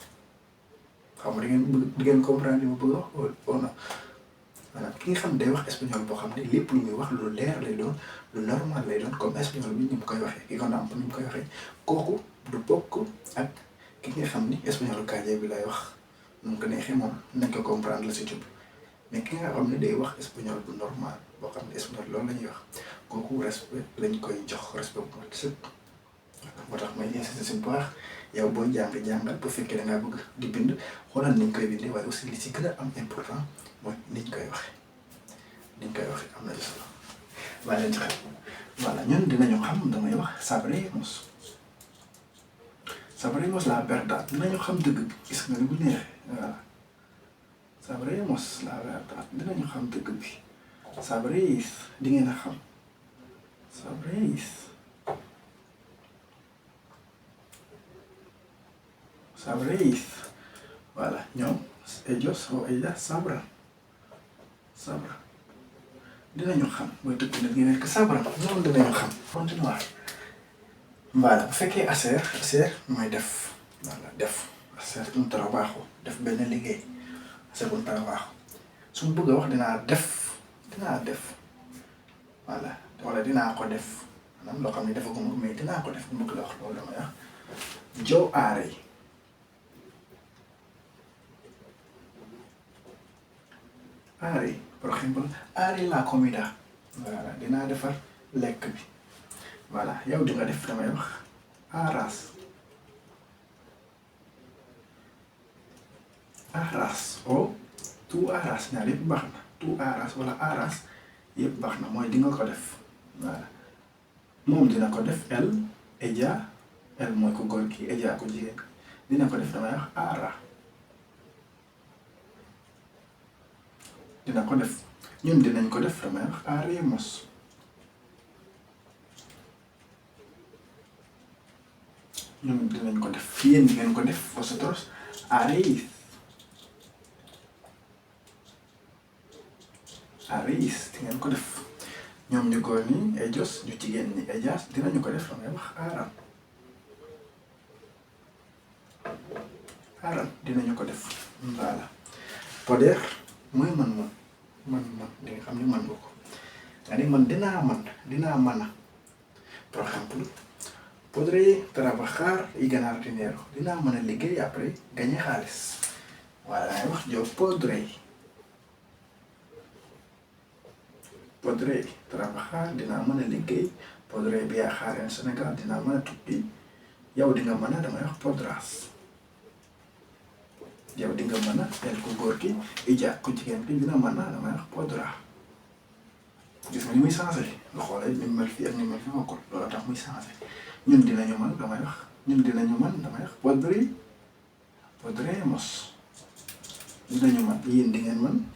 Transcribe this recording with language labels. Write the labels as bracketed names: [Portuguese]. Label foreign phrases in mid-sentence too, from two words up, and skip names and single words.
[Wolof] xam nga di ngeen comprendre li ma bëgg a wax wala non maanaam ki nga xam ne day wax espagnol boo xam ne lépp lu muy wax lu leer lay doon lu normal lay doon [French] comme espagnol [Wolof] bi ni mu koy waxee ki ko nàmp ni mu koy waxee kooku du bokk ak ki nga xam ni espagnol calle bi lay wax nu mu ko neexee moom nañ ko comprendre la si jub mais ki nga xam ne day wax espagnol bu normal boo xam ne espagnol loolu la ñuy wax kooku respect lañ koy jox respect bu mat sëkk moo tax may insister si bu baax. yow booy jàngal bu fekkee da ngaa bëgg di bind xoolal niñ koy bindee waaye aussi li ci gën a am important mooy niñ koy waxee am na ci solo waaye leen ci xel voilà ñun dinañu xam damay wax [Spanish] sabremos la verdad [Wolof] dinañu xam dëgg bi gis nga ni bu neexee voilà [Spanish] sabremos la verdad [Wolof] dinañu xam dëgg bi sabréis di ngeen a xam sabréis. Sabréis voilà ñoom [Spanish] ellos o ellas sabrán [Wolof] dinañu xam mooy dëgg nag ñu nekk sabrán ñoom dinañu xam continuer voilà bu fekkee hacer mooy def voilà def [Spanish] hacer un trabajo [Wolof] def benn liggéey [Spanish] hacer un trabajo [Wolof] su ma bëgg a wax dinaa def voilà wala dinaa ko def maanaam loo xam ne defaguma ko mais dinaa ko def bu ma bëgg la wax loolu damay wax [Spanish] yo haré. Haré por ejemplo haré la comida [Wolof] voilà dinaa defar lekk bi voilà yow di nga def damay wax [Spanish] harás o tú harás [Wolof] ñaar yëpp baax na [Spanish] tú harás [Wolof] wala harás yëpp baax na mooy di nga ko def voilà moom dina ko def ella mooy ko góor ki ella ko jigéen dina ko def damay wax hará. dina ko def ñun dinañ ko def damay wax haremos ñun dinañ ko def yéen di ngeen ko def [Spanish] vosotros haréis [Wolof] di ngeen ko def ñoom ñu góor ñi ellos ñu jigéen ñi ellas dinañu ko def damay wax harán dinañu ko def voilà poder mooy man di nga xam ne man nga ko c'est-à-dire man dinaa mën a [Spanish] por ejemplo podré trabajar y ganar dinero [Wolof] dinaa mën a liggéey [French] après gagner [Wolof] xaalis voilà dangay wax yo [Spanish] podré trabajar [Wolof] dinaa mën a liggéey [Spanish] podré viajar en Sénégal [Wolof] dinaa mën a tukki yow di nga mën a damay wax podrás yow di nga mën a el ku góor ki ija ku jigéen ki dina mën a damay wax podrá gis nga ni muy changé nga xoolee ni mu mel fii ak ni mu mel fii bokkul loolu tax muy changé ñun dinañu mën damay wax damay wax podremos dinañu mën yéen di ngeen mën